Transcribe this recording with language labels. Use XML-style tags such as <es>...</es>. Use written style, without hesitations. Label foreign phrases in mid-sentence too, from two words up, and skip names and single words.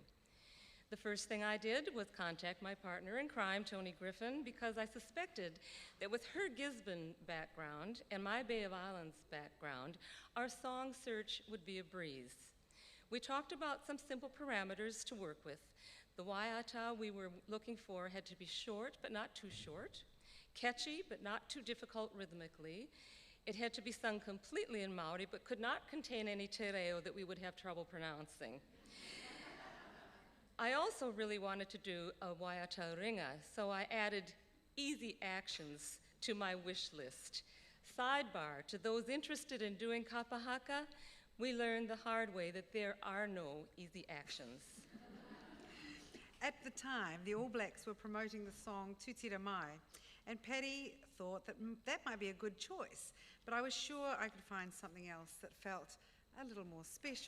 <en>The first thing I did was contact my partner in crime, Tony Griffin, because I suspected that with her Gisborne background and my Bay of Islands background, our song search would be a breeze. We talked about some simple parameters to work with. The waiata we were looking for had to be short, but not too short, catchy, but not too difficult rhythmically. It had to be sung completely in Maori, but could not contain any</en> <mi>te reo</mi> <en>that we would have trouble pronouncing. I also really wanted to do a</en> <mi>waiata ringa,</mi> <en>so I added easy actions to my wish list. Sidebar, to those interested in doing kapahaka, we learned the hard way that there are no easy actions. At the time, the All Blacks were promoting the song Tutira Mai, and Patty thought that that might be a good choice, but I was sure I could find something else that felt a little more special.</en>